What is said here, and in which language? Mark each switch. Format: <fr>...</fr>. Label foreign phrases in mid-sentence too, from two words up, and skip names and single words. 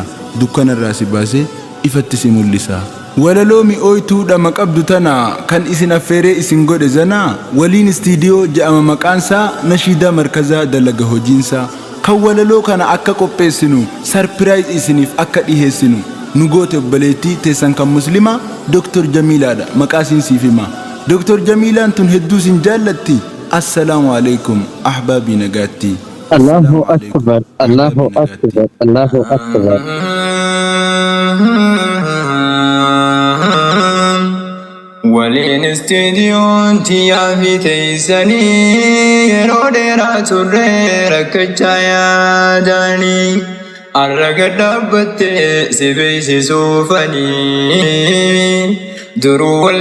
<om>Dukkanarraa si baasee ifatti si mul'isa. Walaloo mi'ooytuudha maqabdu tana kan isin affeeree isin godhe zanaa waliin istiidiyoo jedhama maqaansaa nashiidaa markazaa dalaga hojiinsaa. Kan walaloo kana akka qopheessinu sarpiraayiz isiniif akka dhiheessinu nu goote obboleettii teessan kan muslimaa Dr. Jamiilaadha. Maqaa isin siif hima. Dr. Jamiilaan tun hedduu isin jaallatti.</om> <ar>السلام عليكم أحبابي</ar> <om>nagaatti.</om> <ar>الله أكبر، الله أكبر، الله أكبر.</ar> <om>Waliin istiidiyoon tiyyaa fi teessanii yeroo dheeraa turre rakkachaa yaadanii har'a gad dhaabbattee si beeksisuufanii duruu wal</om>